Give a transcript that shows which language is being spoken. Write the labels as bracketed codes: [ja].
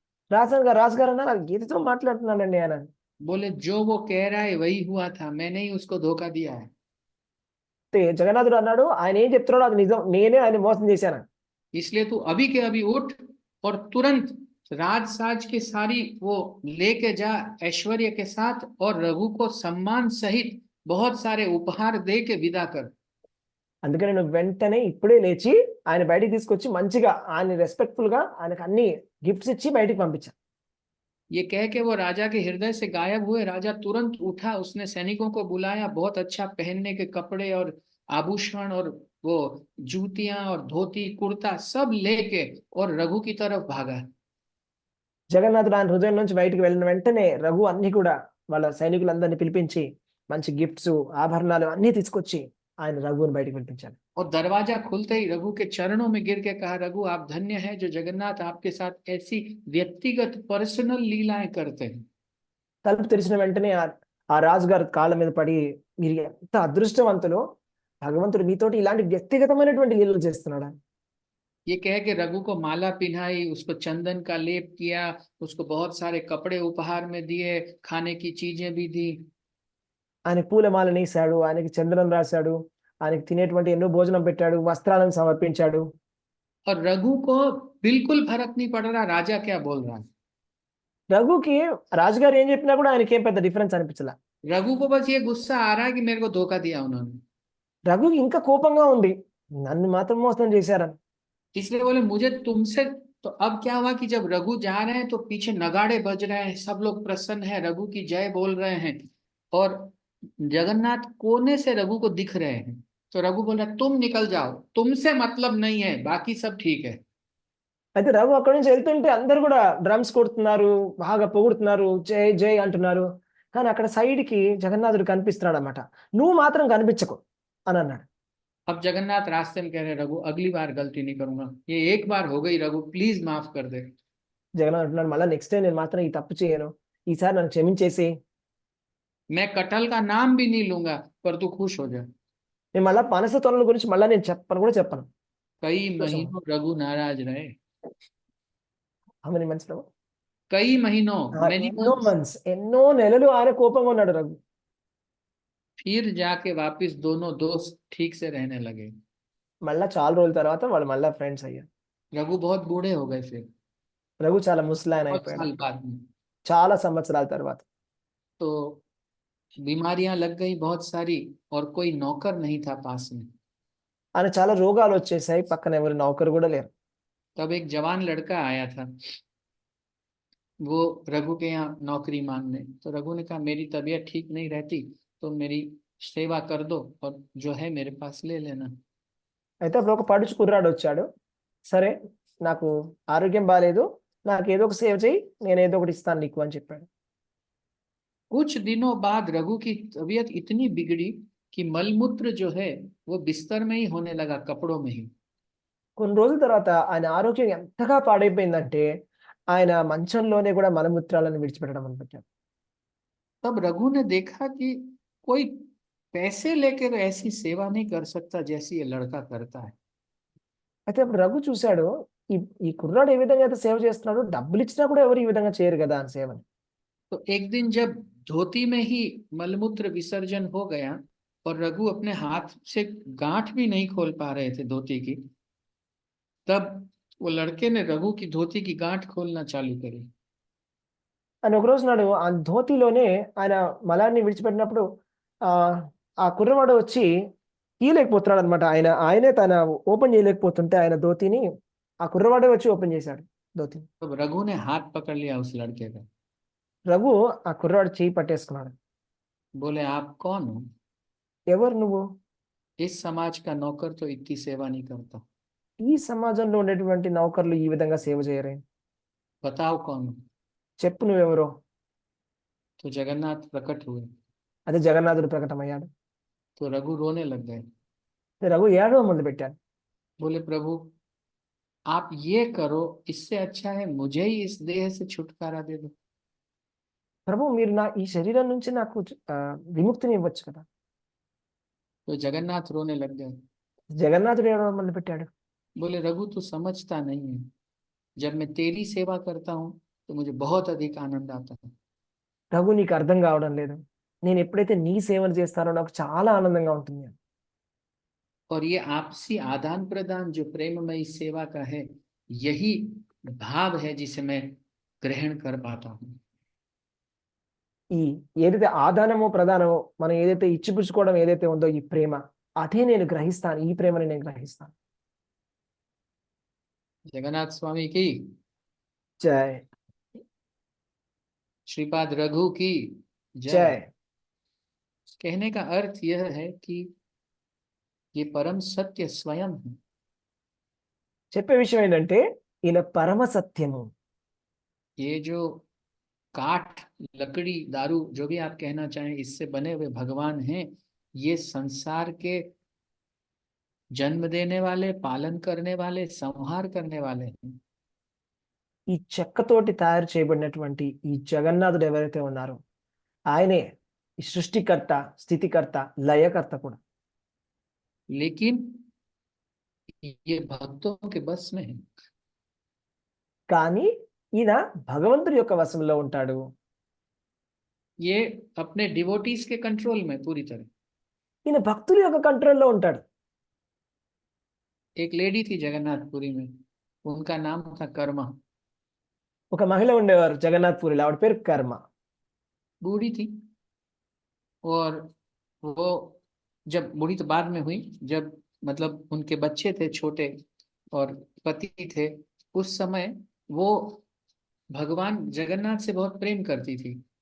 [te] రాజుగారు అన్నారు, గీతతో మాట్లాడుతున్నానండి ఆయన. [hi] बोले जो वो कह रहा है वही हुआ था, मैंने ही उसको धोखा दिया है। [te] జగన్నాథుడు అన్నాడు, ఆయన ఏం చెప్తున్నాడో అది నిజం, నేనే ఆయన మోసం చేశాను. [hi] इसलिए तू अभी के अभी उठ और तुरंत राजसाज की सारी वो लेके जा ऐश्वर्य के साथ, और रघु को सम्मान सहित बहुत सारे उपहार दे के विदा कर। [te] అందుకని నువ్వు వెంటనే ఇప్పుడే లేచి ఆయన బయటికి తీసుకొచ్చి మంచిగా ఆయన రెస్పెక్ట్ఫుల్ గా ఆయనకు అన్ని గిఫ్ట్స్ ఇచ్చి బయటికి పంపించాను. [hi] ये कह के वो राजा के हृदय से गायब हुए। राजा तुरंत उठा, उसने सैनिकों को बुलाया, बहुत अच्छा पहनने के कपड़े और आभूषण और वो जूतियां और धोती कुर्ता सब लेके और रघु की तरफ भागा। [te] జగన్నాథుడు ఆయన హృదయం నుంచి బయటికి వెళ్ళిన వెంటనే రఘు అన్ని కూడా వాళ్ళ సైనికులందరినీ పిలిపించి మంచి గిఫ్ట్స్ ఆభరణాలు అన్ని తీసుకొచ్చి ఆయన రఘుని బయటికి పిలిపించాడు. [hi] और दरवाजा खुलते ही रघु के चरणों में गिर के कहा, रघु आप धन्य है जो जगन्नाथ आपके साथ ऐसी व्यक्तिगत पर्सनल लीलाएं करते हैं। [te] తలుపు తెరిచిన వెంటనే ఆ రాజుగారి కాళ్ళ మీద పడి, మీరు ఎంత అదృష్టవంతులు, భగవంతుడు మీతోటి ఇలాంటి వ్యక్తిగతమైనటువంటి లీలలు చేస్తున్నాడా? [hi] ये कह के रघु को माला पिन्हाई, उसको चंदन का लेप किया, उसको बहुत सारे कपड़े उपहार में दिए, खाने की चीजें भी दी। [te] ఆయనకి పూలమాలను వేశాడు, ఆయనకి చంద్రం రాశాడు, ఆయనకి తినేటువంటి ఎన్నో భోజనం పెట్టాడు, వస్త్రాలను సమర్పించాడు. [hi] और रघु को बिल्कुल फर्क नहीं पड़ रहा राजा क्या बोल रहा है। [te] రఘుకి రాజుగారు ఏం చెప్పినా కూడా ఆయనకి ఏం పెద్ద డిఫరెన్స్ అనిపించలే. [hi] रघु को बस ये गुस्सा आ रहा है कि मेरे को धोखा दिया उन्होंने। [te] రఘుకి ఇంకా కోపంగా ఉంది, నన్ను మాత్రం మోసం చేశారని. [hi] इसलिए बोले मुझे तुमसे। तो अब क्या हुआ कि जब रघु जा रहे हैं तो पीछे नगाड़े बज रहे हैं, सब लोग प्रसन्न हैं, रघु की जय बोल रहे हैं, और जगन्नाथ कोने से रघु को दिख रहे हैं। तो रघु बोल रहा तुम निकल जाओ, तुमसे मतलब नहीं है, बाकी सब ठीक है। [te] అయితే రఘు అక్కడి నుంచి వెళ్తుంటే అందరు కూడా డ్రమ్స్ కొడుతున్నారు, బాగా పొగుడుతున్నారు, జై జై అంటున్నారు. కానీ అక్కడ సైడ్ కి జగన్నాథుడు కనిపిస్తున్నాడు అన్నమాట. నువ్వు మాత్రం కనిపించకు అని అన్నాడు. [hi] अब जगन्नाथ रास्ते में कह रहे रघु अगली बार गलती नहीं करूंगा, ये एक बार हो गई रघु, प्लीज माफ कर दे। [te] జగన్నాథ్ అంటున్నాడు, మళ్ళీ నెక్స్ట్ టైం నేను మాత్రం ఈ తప్పు చేయను, ఈసారి నన్ను క్షమించేసి. [hi] मैं कटहल का नाम भी नहीं लूंगा, पर तू खुश हो जा। [te] నేను మళ్ళీ పనస తొనల గురించి మళ్ళీ నేను చెప్పను. [hi] कई महीनों रघु नाराज रहे। [en] How many months Prabhu? [hi] कई महीनों [en] many [te] ఎన్నో [en] months। [te] మంత్స్, ఎన్నో నెలలు ఆయన కోపంగా ఉన్నాడు రఘు. [hi] फिर जाके वापिस दोनों दोस्त ठीक से रहने लगे। [te] మళ్ళా చాలా రోజుల తర్వాత వాళ్ళు మళ్ళా ఫ్రెండ్స్ అయ్యారు. [hi] रघु बहुत बूढ़े हो गए फिर [te] రఘు చాలా ముసలాయన [hi] बहुत [te] అయిపోయాడు [hi] साल बाद में। [te] చాలా సంవత్సరాల తర్వాత. [hi] तो बीमारियां लग गई बहुत सारी, और कोई नौकर नहीं था पास में। [te] ఆయన చాలా రోగాలు వచ్చేసాయి, పక్కన ఎవరు నౌకరు కూడా లేరు. [hi] तब एक जवान लड़का आया था, वो रघु के यहाँ नौकरी मांगने। तो रघु ने कहा मेरी तबीयत ठीक नहीं रहती, तो मेरी सेवा कर दो, और जो है मेरे पास ले लेना। [te] అయితే అప్పుడు ఒక పడుచు కుర్రాడు వచ్చాడు. సరే, నాకు ఆరోగ్యం బాగాలేదు, నాకు ఏదో ఒక సేవ చేయి, నేను ఏదో ఒకటి ఇస్తాను నీకు అని చెప్పాడు. [hi] कुछ दिनों बाद रघु की तबीयत इतनी बिगड़ी कि मलमूत्र जो है वो बिस्तर में ही होने लगा, कपड़ों में ही। [te] కొన్ని రోజుల తర్వాత ఆయన ఆరోగ్యం ఎంతగా పాడైపోయిందంటే ఆయన మంచంలోనే కూడా మలమూత్రాలను విడిచిపెట్టడం మొదలుపెట్టాడు. [hi] तब रघु ने देखा कि कोई पैसे लेकर ऐसी सेवा नहीं कर सकता जैसी ये लड़का करता है। [te] అయితే అప్పుడు రఘు చూశాడు, ఈ ఈ కుర్రాడు ఏ విధంగా అయితే సేవ చేస్తున్నాడో డబ్బులు ఇచ్చినా కూడా ఎవరు ఈ విధంగా చేయరు కదా అని సేవని. [hi] तो एक दिन जब धोती में ही मलमूत्र विसर्जन हो गया और रघु अपने हाथ से गांठ भी नहीं खोल पा रहे थे धोती की, तब वो लड़के ने रघु की धोती की गांठ खोलना चालू करी। [te] అని ఒక రోజు నాడు ఆ ధోతిలోనే ఆయన మలాన్ని విడిచిపెట్టినప్పుడు ఆ ఆ కుర్రవాడు వచ్చి తీయలేకపోతున్నాడు అనమాట. ఆయనే తన ఓపెన్ చేయలేకపోతుంటే ఆయన ధోతిని ఆ కుర్రవాడే వచ్చి ఓపెన్ చేశాడు ధోతిని. [hi] तब रघु ने हाथ पकड़ लिया उस लड़के का, [te] రఘు ఆ కుర్రవాడు చేయి పట్టేసుకున్నాడు. [hi] बोले आप कौन हो? [te] ఎవరు నువ్వు? [hi] इस समाज का नौकर तो इतनी सेवा नहीं करता, [te] ఈ సమాజంలో ఉండేటువంటి నౌకర్లు ఈ విధంగా సేవ చేయరే, [hi] बताओ कौन हो? [te] చెప్పు నువ్వెవరో. [hi] तो जगन्नाथ प्रकट हुए, [te] అదే జగన్నాథుడు ప్రకటమయ్యాడు. [hi] तो रघु रोने लग गए। [te] రఘు ఏడవ మొదలు పెట్టాడు. [hi] बोले प्रभु आप ये करो, इससे अच्छा है मुझे ही इस देह से छुटकारा दे दो। [te] ప్రభు మీరు ఈ శరీరం నుంచి నాకు విముక్తిని ఇవ్వచ్చు కదా. [hi] तो जगन्नाथ रोने लग गए। [te] జగన్నాథుడు ఏడవ మొదలు పెట్టాడు. [hi] बोले रघु तू समझता नहीं है, जब मैं तेरी सेवा करता हूँ तो मुझे बहुत अधिक आनंद आता है। [te] రఘు నీకు అర్థం కావడం లేదు, నేను ఎప్పుడైతే నీ సేవను చేస్తానో నాకు చాలా ఆనందంగా ఉంటుంది. [hi] और ये आपसी आदान प्रदान जो प्रेममयी सेवा का है, यही भाव है जिसे मैं ग्रहण कर पाता हूँ। [te] ఈ ఏదైతే ఆదానమో ప్రధానమో మనం ఏదైతే ఇచ్చిపుచ్చుకోవడం ఏదైతే ఉందో ఈ ప్రేమ, అదే నేను గ్రహిస్తాను. ఈ ప్రేమని నేను గ్రహిస్తాను. [hi] जगन्नाथ स्वामी की [te] జై [hi] श्रीपाद रघु की [te] జై. [hi] जय। कहने का अर्थ यह है कि ये परम सत्य स्वयं है। [te] చెప్పే విషయం ఏంటంటే ఈయన పరమ సత్యము. [hi] ये जो काठ, लकड़ी, दारू, जो भी आप कहना चाहें, इससे बने हुए भगवान हैं, ये संसार के जन्म देने वाले, पालन करने वाले, संहार करने वाले हैं। [te] ఈ చెక్కతోటి తయారు చేయబడినటువంటి ఈ జగన్నాథుడు ఎవరైతే ఉన్నారో ఆయనే ఈ సృష్టికర్త, స్థితికర్త, లయకర్త కూడా. [hi] लेकिन ये भक्तों के बस में है। [te] కానీ ఈయన భగవంతుడి యొక్క వశంలో ఉంటాడు. [hi] ये अपने डिवोटीज के कंट्रोल में पूरी तरह। [te] ఈయన భక్తుల యొక్క కంట్రోల్లో ఉంటాడు. [hi] एक लेडी थी जगन्नाथपुरी में, उनका नाम था कर्मा। [te] ఒక మహిళ ఉండేవారు జగన్నాథ్పూరిలో, ఆవిడ పేరు కర్మ. [hi] बूढ़ी थी, और वो जब बूढ़ी तो बाद में हुई, जब मतलब उनके बच्चे थे छोटे और पति थे, उस समय वो भगवान जगन्नाथ से बहुत प्रेम करती थी।